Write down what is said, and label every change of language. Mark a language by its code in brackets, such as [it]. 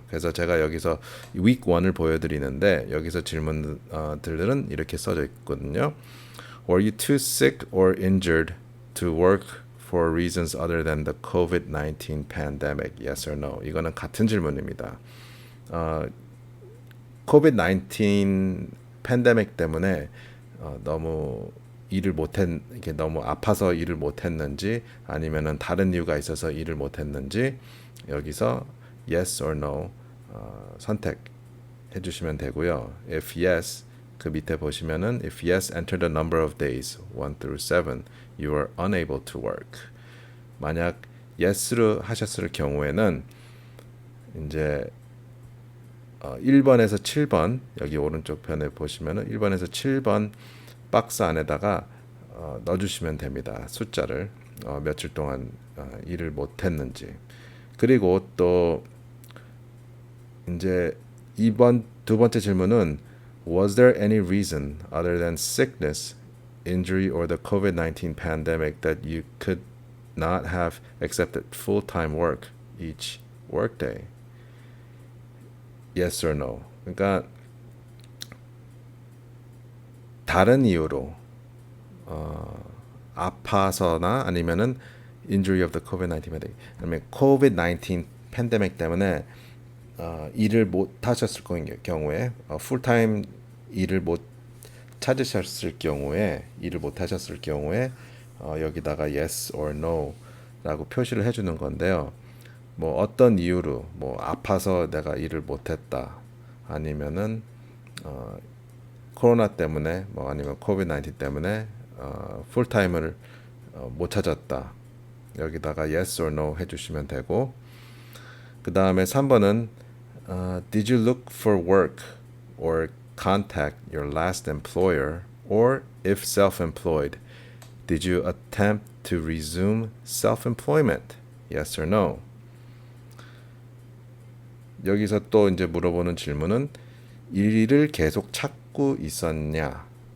[ko] 그래서 제가 여기서 week 1을 보여드리는데 여기서 질문들은 이렇게 써져 있거든요. [en] Were you too sick or injured to work for reasons other than the COVID-19 pandemic? Yes or no? [ko] 이거는 같은 질문입니다. COVID-19 팬데믹 때문에 너무 일을 못했 이게 너무 아파서 일을 못했는지 아니면은 다른 이유가 있어서 일을 못했는지 여기서 [en] yes or no [ko] 선택해 주시면 되고요. [en] If yes [ko] 그 밑에 보시면은 [en] if yes enter the number of days 1 through 7 you are unable to work. [ko] 만약 yes로 하셨을 경우에는 이제 1번에서 7번 여기 오른쪽 편에 보시면은 1번에서 7번 박스 안에다가 넣어주시면 됩니다. 숫자를 며칠 동안 일을 못했는지. 그리고 또 이제 두 번째 질문은 [en] Was there any reason other than sickness, injury, or the COVID-19 pandemic that you could not have accepted full-time work each workday? Yes or no. [ko] 그러니까 다른 이유로 아파서나 아니면은 [en] injury of the COVID-19 pandemic [ko] 아니면 COVID-19 팬데믹 때문에 일을 못 하셨을 경우에 풀타임 일을 못 찾으셨을 경우에 일을 못 하셨을 경우에 여기다가 [en] yes or no [ko] 라고 표시를 해주는 건데요. 뭐 어떤 이유로 뭐 아파서 내가 일을 못했다 아니면은 코로나 때문에 뭐 아니면 코비드 19 때문에 풀타임을 못 찾았다. 여기다가 [en] yes or no [ko] 해주시면 되고 그 다음에 3번은 [en] Did you look for work or contact your last employer or if self-employed did you attempt to resume self-employment? Yes or no? [ko] 여기서 또 이제 물어보는 질문은 일을 계속 찾고 있었냐?